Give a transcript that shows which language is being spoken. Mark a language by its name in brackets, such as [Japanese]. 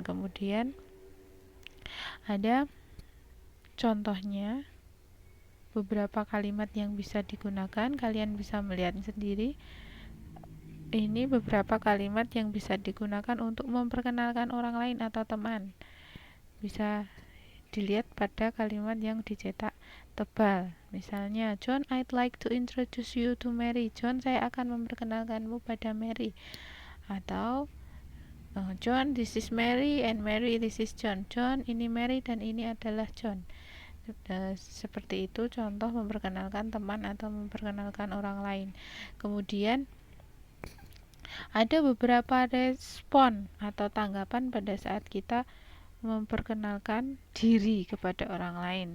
[Indonesian] Kemudian ada contohnya, beberapa kalimat yang bisa digunakan, kalian bisa melihat sendiri. Ini beberapa kalimat yang bisa digunakan untuk memperkenalkan orang lain atau teman. Bisa dilihat pada kalimat yang dicetak tebal. [English] Misalnya, John, I'd like to introduce you to Mary. [Indonesian] John, saya akan memperkenalkanmu pada Mary. [English] Atau John, this is Mary, and Mary, this is John. [Indonesian] John, ini Mary dan ini adalah John. Seperti itu contoh memperkenalkan teman atau memperkenalkan orang lain. Kemudian ada beberapa respon atau tanggapan pada saat kita memperkenalkan diri kepada orang lain.